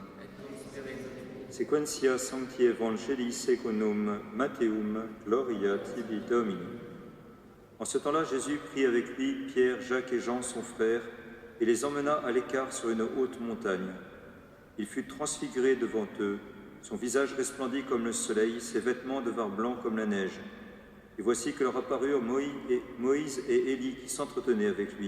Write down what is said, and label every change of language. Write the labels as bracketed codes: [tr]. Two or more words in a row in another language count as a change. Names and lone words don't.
[la] Sequentia Sancti Evangelii secundum Mattheum, gloria tibi Domini. [fr] En ce temps-là, Jésus prit avec lui Pierre, Jacques et Jean, son frère, et les emmena à l'écart sur une haute montagne. Il fut transfiguré devant eux, son visage resplendit comme le soleil, ses vêtements devinrent blancs comme la neige. Et voici que leur apparurent Moïse et Élie qui s'entretenaient avec lui.